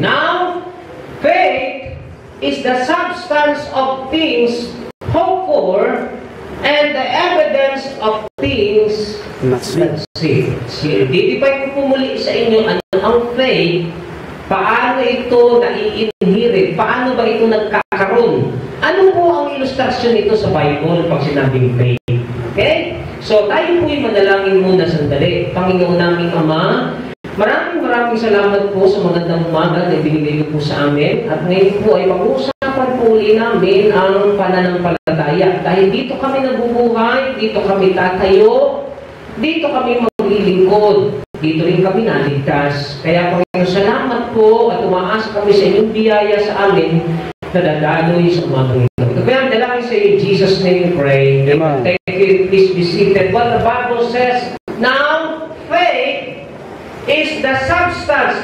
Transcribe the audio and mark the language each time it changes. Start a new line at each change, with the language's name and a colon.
English: Now, faith is the substance of things hoped for and the evidence of things not seen.
Filipino: Didipay ko po muli sa inyo ano ang faith, paano ito nai-inherit, paano ba ito nagkakaroon. Ano po ang ilustrasyon nito sa Bible pag sinabing faith? Okay? So, tayo po'y manalangin muna sandali. Panginoon naming Ama, maraming salamat po sa magandang umaga na ibinigay niyo po sa amin. At ngayon po ay pag-uusapan po uli namin ang pananampalataya. Dahil dito kami nabubuhay, dito kami tatayo, dito kami maglilingkod, dito rin kami naligtas. Kaya Panginoon, salamat po at umaasa kami sa inyong biyaya sa amin na dadaloy sa umagang ito. Ito kaya ang dalangin sa iyo,
English: Jesus' name we pray. Amen. Thank you. Please be seated. What the Bible says, now faith is the substance.